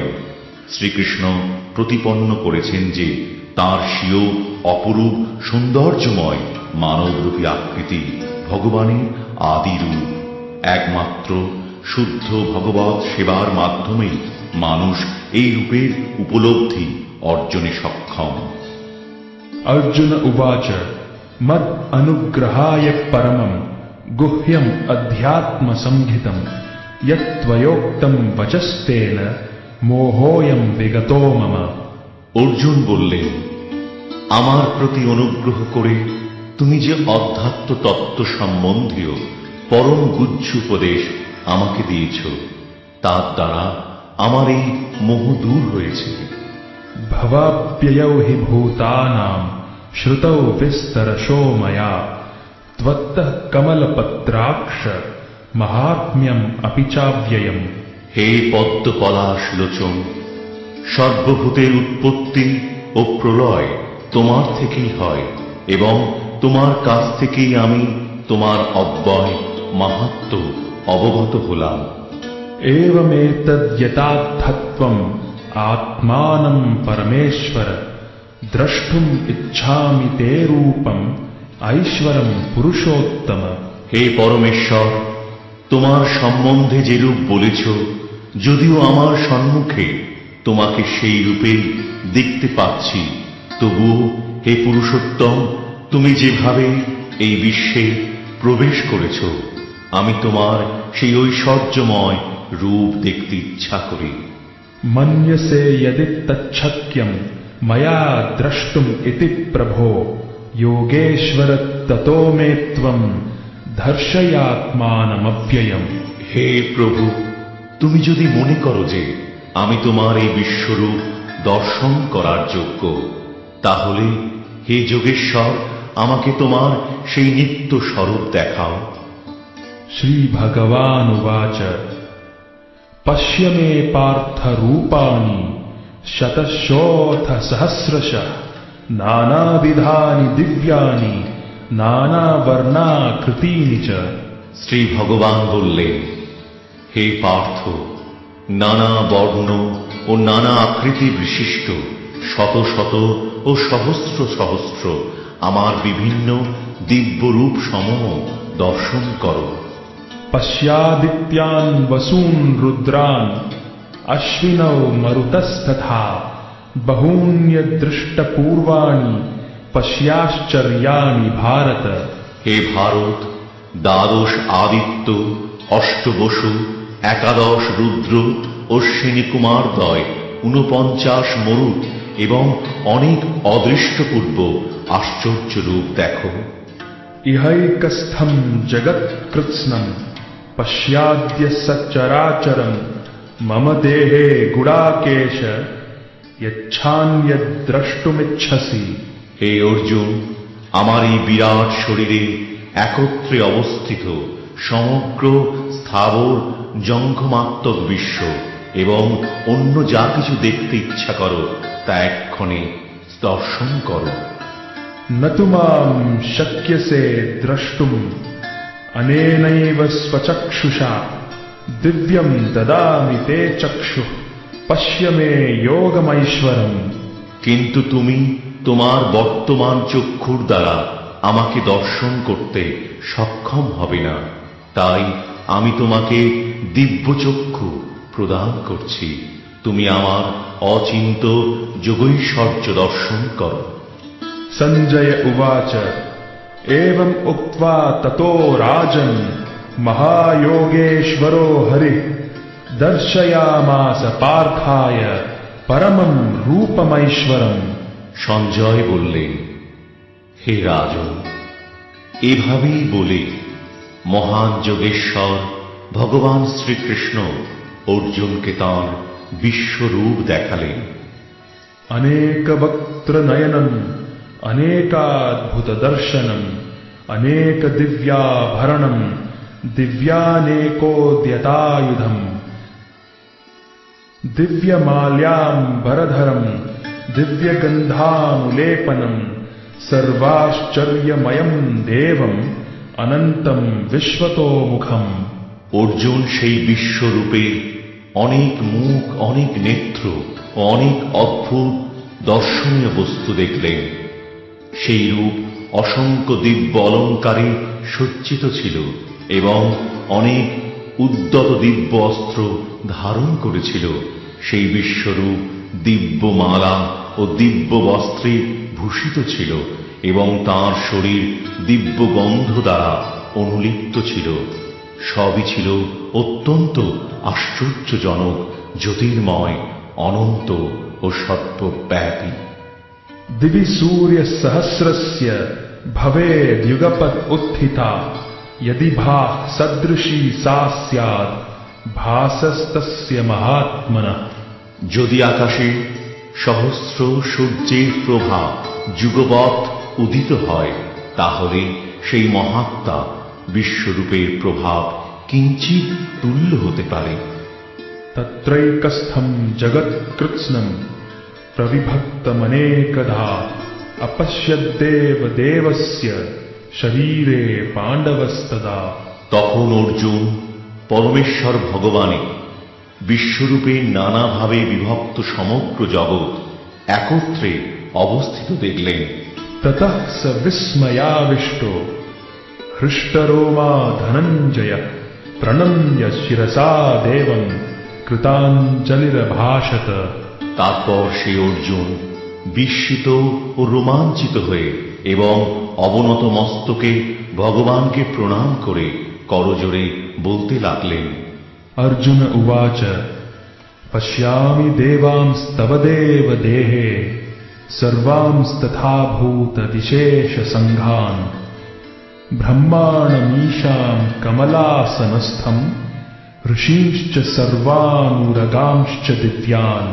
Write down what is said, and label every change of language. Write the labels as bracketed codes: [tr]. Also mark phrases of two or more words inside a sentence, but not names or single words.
[bn] শ্রীকৃষ্ণ প্রতিপন্ন করেছেন যে তাঁর স্বীয় অপরূপ সৌন্দর্যময় মানবরূপী আকৃতি ভগবানের আদি রূপ। একমাত্র শুদ্ধ ভগবৎ সেবার মাধ্যমেই মানুষ এই রূপের উপলব্ধি অর্জনে সক্ষম। [sa] अर्जुन उवाच मद अनुग्रहाय परमं गुह्यम अध्यात्म संहितं यत्त्वयोक्तं वचस्तेन मोहोयं विगतो मम। [bn] অর্জুন বললেন, আমার প্রতি অনুগ্রহ করে তুমি যে অধ্যাত্ম তত্ত্ব সম্বন্ধীয় পরম গুহ্য উপদেশ আমাকে দিয়েছ, তার দ্বারা আমার এই মোহ দূর হয়েছে। [sa] भवाप्ययौ हि भूतानां श्रुतौ विस्तरशो मया त्वत्तः कमलपत्राक्ष महात्म्यम् अपि चाव्ययम्। [bn] হে পদ্ম পলাশ লোচন, সর্বভূতের উৎপত্তি ও প্রলয় তোমার থেকেই হয় এবং তোমার কাছ থেকেই আমি তোমার অব্যয় মাহাত্ম্য অবগত হলাম। [sa] एवमेतद्यथार्थत्वम् आत्मानं परमेश्वर द्रष्टुम् इच्छामि ते रूपम् ऐश्वरम् पुरुषोत्तम। [bn] হে পরমেশ্বর, তোমার সম্বন্ধে যে রূপ বলেছ, যদিও আমার সম্মুখে তোমাকে সেই রূপেই দেখতে পাচ্ছি, তবুও হে পুরুষোত্তম, তুমি যেভাবে এই বিশ্বে প্রবেশ করেছ, আমি তোমার সেই ঐশ্বর্যময় রূপ দেখতে ইচ্ছা করি। [sa] मन्यसे यदि तच्छक्यं मया द्रष्टुम् इति प्रभो योगेश्वर ततो मे त्वं दर्शयात्मानमव्ययम्। [bn] হে প্রভু, তুমি যদি মনে করো যে আমি তোমার এই বিশ্বরূপ দর্শন করার যোগ্য, তাহলে হে যোগেশ্বর, আমাকে তোমার সেই নিত্য স্বরূপ দেখাও। [sa] श्री भगवानुवाच पश्य मे पार्थ रूपाणि शतशोऽथ सहस्रशः नानाविधानि दिव्यानि नानावर्णाकृतीनि च। [bn] শ্রী ভগবান বললেন, হে পার্থ, নানা বর্ণ ও নানা আকৃতি বিশিষ্ট শত শত ও সহস্র সহস্র আমার বিভিন্ন দিব্য রূপ সমূহ দর্শন করো। [sa] पश्यादित्यान् वसून् रुद्रान् अश्विनौ मरुतस्तथा बहून्यदृष्टपूर्वाणि पश्याश्चर्याणि भारत। [bn] হে ভারত, দ্বাদশ আদিত্য, অষ্টবসু, একাদশ রুদ্র, অশ্বিনী কুমারদ্বয়, 49 মরুত এবং অনেক অদৃষ্টপূর্ব আশ্চর্য রূপ দেখো। [sa] इहैकस्थं जगत्कृत्स्नं पश्याद्य सच्चराचरं मम देहे गुडाकेश यच्छान्यद्द्रष्टुमिच्छसि। [bn] হে অর্জুন, আমার এই বিরাট শরীরে একত্রে অবস্থিত সমগ্র স্থাবর জঙ্গমাত্মক বিশ্ব এবং অন্য যা কিছু দেখতে ইচ্ছা করো তা এক্ষণে দর্শন করো। [sa] न तु मां शक्यसे द्रष्टुम् अनेनैव स्वचक्षुषा दिव्यं ददामि ते चक्षुः पश्य मे योगमैश्वरम्। [bn] কিন্তু তুমি তোমার বর্তমান চক্ষুর দ্বারা আমাকে দর্শন করতে সক্ষম হবে না, তাই আমি তোমাকে দিব্য চক্ষু প্রদান করছি। তুমি আমার অচিন্ত যোগৈশ্বর্য দর্শন করো। [sa] संजय उवाच एवम् उक्त्वा ततो राजन् महायोगेश्वरो हरिः दर्शयामास पार्थाय परमं रूपमैश्वरम्। [bn] সঞ্জয় বললেন, হে রাজন, এভাবেই বলে মহান যোগেশ্বর ভগবান শ্রীকৃষ্ণ অর্জুনকে তাঁর বিশ্বরূপ দেখালেন। [sa] अनेकवक्त्र नयनम् अनेकाद्भुतदर्शनम् अनेकदिव्याभरणम् दिव्यानेकोद्यतायुधम् दिव्यमाल्याम्बरधरं दिव्यगन्धानुलेपनं सर्वाश्चर्यमयं देवं अनन्तं विश्वतोमुखम्। [bn] অর্জুন সেই বিশ্বরূপে অনেক মুখ, অনেক নেত্র ও অনেক অদ্ভুত দর্শনীয় বস্তু দেখলেন। সেই রূপ অসংখ্য দিব্য অলঙ্কারে সজ্জিত ছিল এবং অনেক উদ্যত দিব্য অস্ত্র ধারণ করেছিল। সেই বিশ্বরূপ দিব্য মালা ও দিব্য বস্ত্রে ভূষিত ছিল এবং তাঁর শরীর দিব্য গন্ধ দ্বারা অনুলিপ্ত ছিল। সবই ছিল অত্যন্ত আশ্চর্যজনক, জ্যোতির্ময়, অনন্ত ও সর্বব্যাপী। [sa] दिवि सूर्य सहस्रस्य भवेद्युगपत् उत्थिता यदि भाः सदृशी सा स्यात् भासस्तस्य महात्मनः। [bn] যদি আকাশে সহস্র সূর্যের প্রভা যুগপৎ উদিত হয়, তাহলে সেই মহাত্মা বিশ্বরূপের প্রভাব কিঞ্চিৎ তুল্য হতে পারে। [sa] तत्रैकस्थं जगत्कृत्स्नं प्रविभक्तमनेकधा अपश्यद्देव देवस्य शरीरे पाण्डवस्तदा। [bn] তখন অর্জুন পরমেশ্বর ভগবানে বিশ্বরূপে নানাভাবে বিভক্ত সমগ্র জগৎ একত্রে অবস্থিত দেখলেন। [sa] ततः स विस्मयाविष्टो हृष्टरोमा धनञ्जय प्रणम्य शिरसा देवं कृताञ्जलिरभाषत। [bn] তারপর সে অর্জুন বিস্মিত ও রোমাঞ্চিত হয়ে এবং অবনত মস্তকে ভগবানকে প্রণাম করে করজোড়ে বলতে লাগলেন। [sa] अर्जुन उवाच पश्यामि देवांस्तव देव देहे सर्वांस्तथा भूत विशेष संघान् ब्रह्माणमीशां कमलासनस्थं ऋषींश्च सर्वानुरगांश्च दिव्यान्।